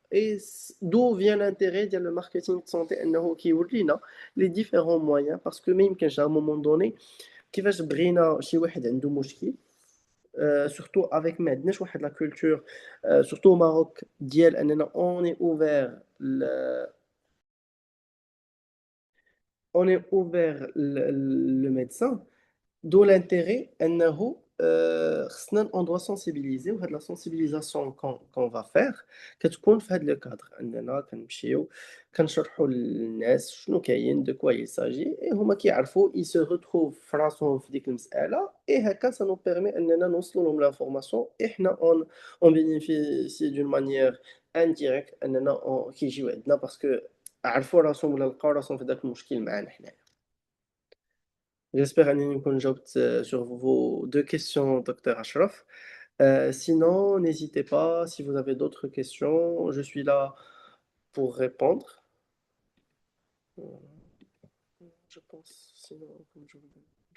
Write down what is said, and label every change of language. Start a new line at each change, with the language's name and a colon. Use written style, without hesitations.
French: Et d'où vient l'intérêt de le marketing de santé
Arabic: أنه كيورينا
French: les différents moyens, parce que même qu'à un moment donné
Arabic: كيفاش بغينا شي واحد عنده مشكل,
French: surtout avec
Arabic: ما عندناش واحد
French: la culture, surtout au Maroc
Arabic: ديال اننا
French: on est ouvert le médecin.
Arabic: D'où l'intérêt أنه خصنا
French: on doit sensibiliser,
Arabic: وهاد la sensibilisation
French: qu'on va faire
Arabic: كتكون في هاد le cadre أننا كنمشيو كنشرحوا للناس شنو كاين,
French: de quoi il s'agit,
Arabic: et هما كيعرفوا,
French: ils se retrouvent
Arabic: في راسهم في ديك المسألة, et هكا
French: ça nous permet
Arabic: أننا نوصلوا لهم l'information, et حنا
French: on bénéficie d'une manière indirecte
Arabic: أننا كيجيو عندنا parce que عرفوا راسهم ولا لقاو راسهم في داك المشكل معانا حنايا.
French: J'espère
Arabic: أنني نكون جاوبت
French: sur vos deux questions,
Arabic: docteur Ashraf.
French: Sinon, n'hésitez pas, si vous avez d'autres questions, je suis là pour répondre. Euh, je pense, sinon, comme je vous dis.